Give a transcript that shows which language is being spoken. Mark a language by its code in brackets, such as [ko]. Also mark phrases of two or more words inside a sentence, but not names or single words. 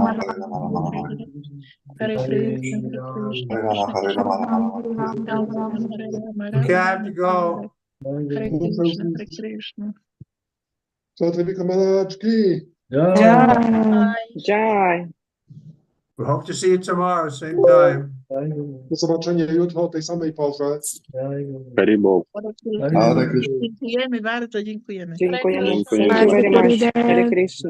[sa] Rama, Rama, Hare Rama, Rama, Hare Rama. Hare, Hare Krishna, Hare Krishna, Hare Rama, Krishna Hare Krishna, Rama, Rama, Rama. Rama Rama, Hare Rama, [en] Okay, [sa] Rama [en] I have [sa] Rama, [en] to [sa] Hare [en] go. [sa] Hare, Hare Krishna, Hare Krishna. [hi] So Trivikrama Maharaj ki. Jai. [en] We hope to see you tomorrow, same time. [pl] Do zobaczenia jutro o tej samej porze. [sa] Haribo. Hare Krishna. [pl] Dziękujemy bardzo, dziękujemy. Dziękujemy. Dziękuję. [en] Thank you very much. [sa] Hare Krishna.